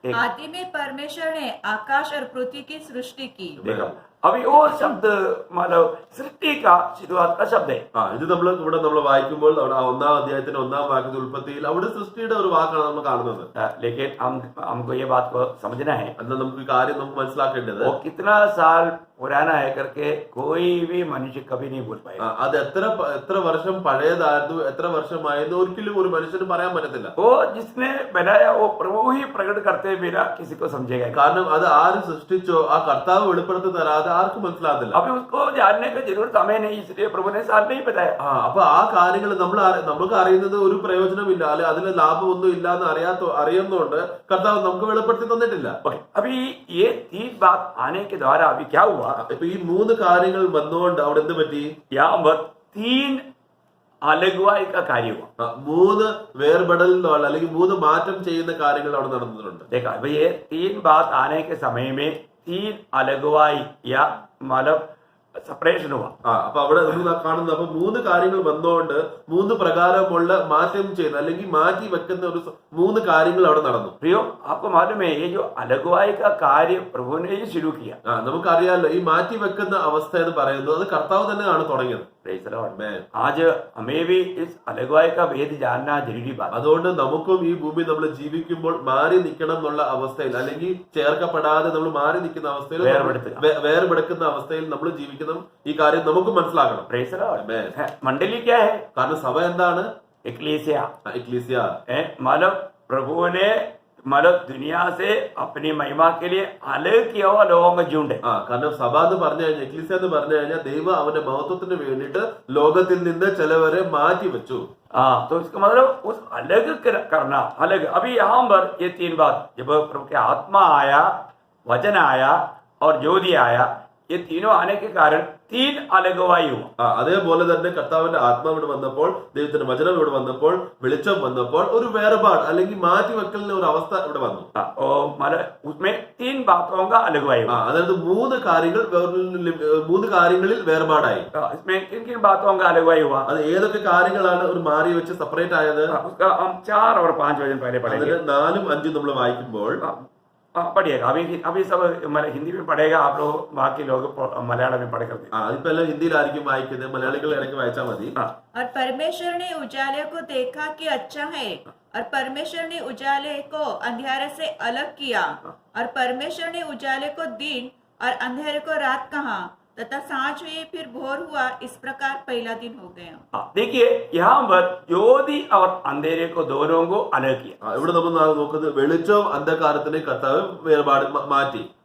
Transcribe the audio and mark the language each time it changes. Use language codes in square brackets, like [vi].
[hi] आदि में परमेश्वर ने आकाश और पृथ्वी की सृष्टि की। देखो अभी वो शब्द मतलब सृष्टि का शुरुआत का शब्द है। [ml] ഇത് നമ്മൾ വായിക്കുമ്പോൾ അവിടെ 1-ാം അധ്യായത്തിന്റെ 1-ാം വാക്യത്തിൽ ഉൽപ്പത്തിയിൽ അവിടെ സൃഷ്ടിയുടെ ഒരു വാക്കാണ് നമ്മൾ കാണുന്നത്. [hi] लेकिन हमको ये बात को समझना है, [ml] എന്നാൽ നമുക്ക് ഈ കാര്യം നമുക്ക് മനസ്സിലാക്കേണ്ടത് [hi] वो कितना साल पुराना है करके कोई भी मनुष्य कभी नहीं बोल पाएगा। [ml] അത് എത്ര വർഷം പഴയതായിരുന്നു എത്ര വർഷമായിരുന്നു ഒരിക്കലും ഒരു മനുഷ്യന് പറയാൻ പറ്റത്തില്ല. [hi] वो जिसने बनाया वो प्रभु ही प्रकट करते बिना किसी को समझेगा। [ml] കാരണം അത് ആര് സൃഷ്ടിച്ചോ ആ കർത്താവ് വെളിപ്പെടുത്തി തരാതെ ആർക്കും മനസ്സിലാകത്തില്ല. [hi] अभी उसको जानने की जरूरत हमें नहीं, इसलिए प्रभु ने साल नहीं बताया। [ml] അപ്പൊ ആ കാര്യങ്ങൾ നമുക്ക് അറിയുന്നത് ഒരു പ്രയോജനമില്ല അല്ലെ അതിൽ ലാഭമൊന്നും ഇല്ല എന്ന് അറിയുന്നതുകൊണ്ട് കർത്താവ് നമുക്ക് വെളിപ്പെടുത്തി തന്നിട്ടില്ല. [hi] अभी ये 3 बात आने के द्वारा अभी क्या हुआ? [ml] ഇപ്പൊ ഈ 3 കാര്യങ്ങൾ വന്നുകൊണ്ട് അവിടെ എന്ത് പറ്റി? [hi] यहाँ पर 3 अलगवाई का कार्य हुआ। [ml] 3 വേർപെടൽ അല്ലെങ്കിൽ 3 മാറ്റം ചെയ്യുന്ന കാര്യങ്ങൾ അവിടെ നടന്നിട്ടുണ്ട്. [hi] देखा भाई ये 3 बात आने के समय में 3 अलगवाई या मतलब സെപ്പറേഷൻ हुआ। [ml] അപ്പൊ അവിടെ കാണുന്ന അപ്പൊ 3 കാര്യങ്ങൾ വന്നുകൊണ്ട് 3 പ്രകാരമുള്ള മാറ്റം ചെയ്യുന്ന അല്ലെങ്കിൽ മാറ്റി വെക്കുന്ന ഒരു 3 കാര്യങ്ങൾ അവിടെ നടന്നു. [hi] प्रियो आपको मालूम है ये जो अलगवाई का कार्य प्रभु ने ही शुरू किया। [ml] നമുക്കറിയാലോ ഈ മാറ്റി വെക്കുന്ന അവസ്ഥ എന്ന് പറയുന്നത് അത് കർത്താവ് തന്നെയാണ് തുടങ്ങിയത്. [hi] आज हमें भी इस अलगवाई का भेद जानना जरूरी बात। [ml] അതുകൊണ്ട് നമുക്കും ഈ ഭൂമി നമ്മൾ ജീവിക്കുമ്പോൾ മാറി നിൽക്കണം എന്നുള്ള അവസ്ഥയിൽ അല്ലെങ്കിൽ ചേർക്കപ്പെടാതെ നമ്മൾ മാറി നിൽക്കുന്ന അവസ്ഥയിൽ വേർപെടുക്കുന്ന അവസ്ഥയിൽ നമ്മൾ ജീവിക്കണം. ഈ കാര്യം നമുക്ക് മനസ്സിലാക്കണം. [hi] मंडली क्या है? [ml] കാരണം സഭ എന്താണ്? [hi] एक्लेसिया। [ml] എക്ലീസിയ [hi] मतलब प्रभु ने मतलब दुनिया से अपनी महिमा के लिए अलग किया हुआ लोगों का झुंड है। [ml] കാരണം സഭ എന്ന് പറഞ്ഞു കഴിഞ്ഞാൽ, എക്ലീസിയ എന്ന് പറഞ്ഞു കഴിഞ്ഞാൽ ദൈവം അവന്റെ മഹത്വത്തിന് വേണ്ടിയിട്ട് ലോകത്തിൽ നിന്ന് ചിലവരെ മാറ്റി വെച്ചു. [hi] तो इसका मतलब उस अलग करना अलग। अभी यहाँ पर ये तीन बात, जब प्रभु के आत्मा आया, वचन आया और ज्योति आया, ये तीनों आने के कारण तीन अलग वायु। [ml] അതേപോലെ തന്നെ കർത്താവിന്റെ ആത്മാവ് ഇവിടെ വന്നപ്പോൾ, ദൈവത്തിന്റെ വചനം ഇവിടെ വന്നപ്പോൾ, വെളിച്ചം വന്നപ്പോൾ ഒരു വേർപാട് അല്ലെങ്കിൽ മാറ്റിവെക്കലിന്റെ ഒരു അവസ്ഥ ഇവിടെ വന്നു. [hi] मतलब उसमें तीन बातों का अलग वायु। [ml] അതായത് മൂന്ന് കാര്യങ്ങളിൽ വേർപാടായി. [hi] इसमें किन किन बातों का अलग वायु हुआ? [ml] അത് ഏതൊക്കെ കാര്യങ്ങളാണ് ഒരു മാറി വെച്ച് സെപ്പറേറ്റ് ആയത്? [hi] उसका हम 4 और 5 वचन पहले पढ़ेंगे। [ml] 4ഉം 5ഉം നമ്മൾ വായിക്കുമ്പോൾ [hi] पढ़िएगा। अभी सब हिंदी में पढ़ेगा, आप लोग बाकी लोग मलयालम में पढ़ करते। [ml] അതിപ്പോ എല്ലാം ഹിന്ദിയിലായിരിക്കും വായിക്കുന്നത്, മലയാളികൾ ഇടയ്ക്ക് വായിച്ചാൽ മതി. [hi] और परमेश्वर ने उजाले को देखा कि अच्छा है, और परमेश्वर ने उजाले को अंधेरे से अलग किया, और परमेश्वर ने उजाले को दिन और अंधेरे को रात कहा, तथा सांझ हुई फिर भोर हुआ, इस प्रकार पहला दिन हो गया. देखिए यहाँ पर ज्योति और अंधेरे को दोनों को अलग किया. [ml] ഇവിടെ നമ്മൾ നോക്കുന്നത് വെളിച്ചവും അന്ധകാരത്തിനെ കർത്താവ് വേർപാട് മാറ്റി.